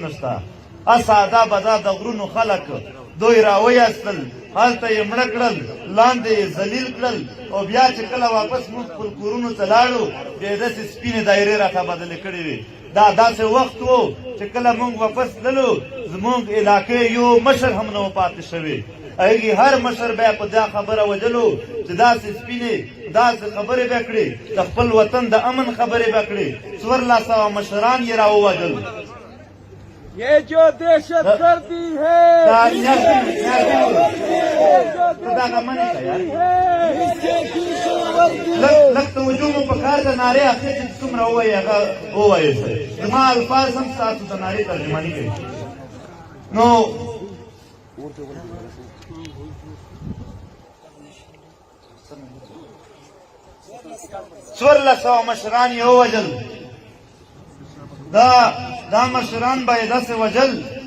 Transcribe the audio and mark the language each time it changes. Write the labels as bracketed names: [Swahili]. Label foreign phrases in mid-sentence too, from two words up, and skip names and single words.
[Pashto] نشته ساده بدا د غرونو خلک دوی راویستل هلته یې مړه کړل لاندې یې ذلیل کړل او بیا چې کله واپس موږ خپل کورونو ته لاړو بیا یې داسې سپینې دایرې راته بدلې کړې وې دا داسې وخت و چې کله موږ واپس تللو زموږ علاقې یو مشر هم نه و پاتې شوی هغې هر مشر بیا په دا خبره وجلو چې داسې سپینې داسې خبرې به کړې د خپل وطن د امن خبرې به کړې 1400 مشران یې راووژل [Urdu] یہ جو دہشت گردی ہے [Pashto] لږ توجه مو پکار ده نارې اخر چې څومره ووایي هغه ووایاست زما الفاظ هم ستاسو د نارې ترجماني کوي نو 1400 مشران یې ووژل دا مشران به یې داسې وژل